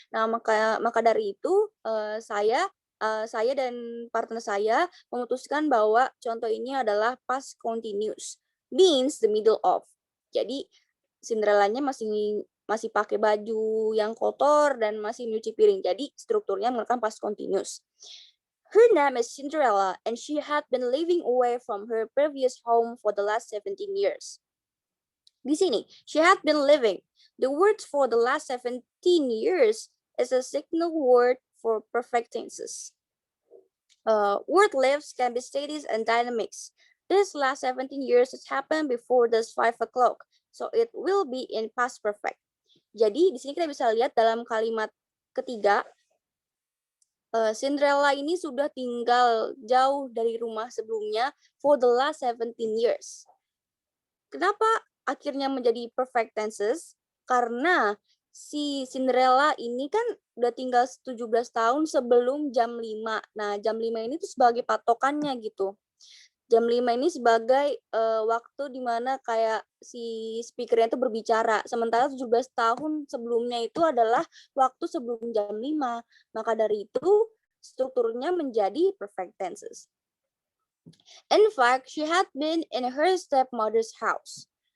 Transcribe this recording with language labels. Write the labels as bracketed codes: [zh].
[id] Nah, maka dari itu saya dan partner saya memutuskan bahwa contoh ini adalah past continuous, [en] means the middle of. [id] Jadi Cinderella-nya masih pakai baju yang kotor dan masih nyuci piring. Jadi strukturnya menggunakan past continuous. [en] Her name is Cinderella, and she had been living away from her previous home for the last 17 years. [id] Di sini, [en] she had been living. The word for the last 17 years is a signal word for perfect tenses. Word lives can be static and dynamics. This last 17 years has happened before this 5 o'clock, so it will be in past perfect. [id] Jadi, di sini kita bisa lihat dalam kalimat ketiga, Cinderella ini sudah tinggal jauh dari rumah sebelumnya [en] for the last 17 years. [id] Kenapa akhirnya menjadi perfect tenses? Karena si Cinderella ini kan udah tinggal 17 tahun sebelum jam 5. Nah, jam 5 ini tuh sebagai patokannya gitu. Jam 5 ini sebagai waktu di mana kayak si speakernya itu berbicara. Sementara 17 tahun sebelumnya itu adalah waktu sebelum jam 5. Maka dari itu strukturnya menjadi perfect tenses. [en] In fact, she had been in her stepmother's house.